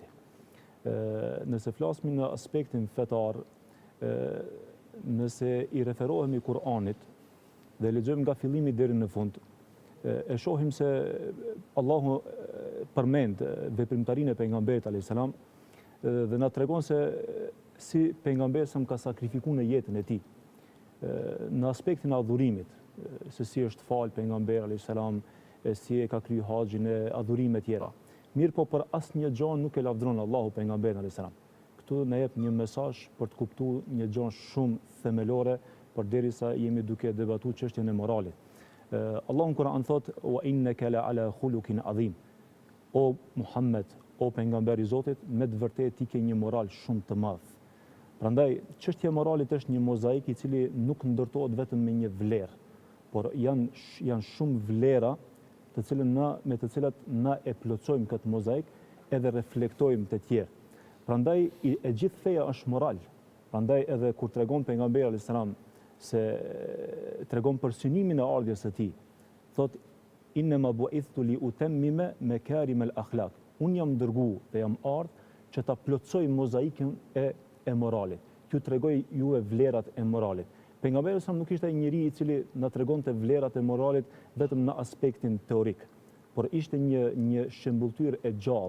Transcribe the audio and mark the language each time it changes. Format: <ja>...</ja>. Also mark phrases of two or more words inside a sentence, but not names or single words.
<sq>Nëse flasim në aspektin fetar, nëse i referohemi Kur'anit dhe lexojmë nga fillimi deri në fund, e shohim se Allahu përmend veprimtarinë e pejgamberit</sq> <ar>عليه السلام</ar> <sq>dhe na tregon se si pejgamberi ka sakrifikuar në jetën e tij në aspektin e adhurimit, se si është fal pejgamberi</sq> <ar>عليه السلام,</ar> <sq>si e ka kryer haxhin e adhurime tjera. Mirë po për asnjë gjë nuk e lavdron Allahu pejgamberin</sq> <ar>عليه السلام.</ar> <sq>Këtu na jep një mesazh për të kuptuar një gjë shumë themelore, përderisa jemi duke debatuar çështjen e moralit. Allahu në Kur'an thot:</sq> <ar>"وإنك لعلى خلق عظيم."</ar> <sq>O Muhammed, o pejgamberi i Zotit, me të vërtetë ti ke një moral shumë të madh. Prandaj çështja e moralit është një mozaik i cili nuk ndërtohet vetëm me një vlerë, por janë shumë vlera me të cilat na e plotësojmë këtë mozaik edhe reflektojmë të tjerë. Prandaj e gjithë feja është moral. Prandaj edhe kur tregon pejgamberi</sq> <ar>عليه السلام</ar> <sq>se tregon për synimin e ardhjes së tij, thot:</sq> <ar>"إنما بعثت لأتمم مكارم الأخلاق."</ar> <sq>Unë jam dërguar dhe jam ardhur që ta plotësoj mozaikën e moralit. Ju tregoj juve vlerat e moralit. Pejgamberi sa nuk ishte ai njeriu i cili na tregonte vlerat e moralit vetëm në aspektin teorik, por ishte një shembulltyr e gjallë.</sq>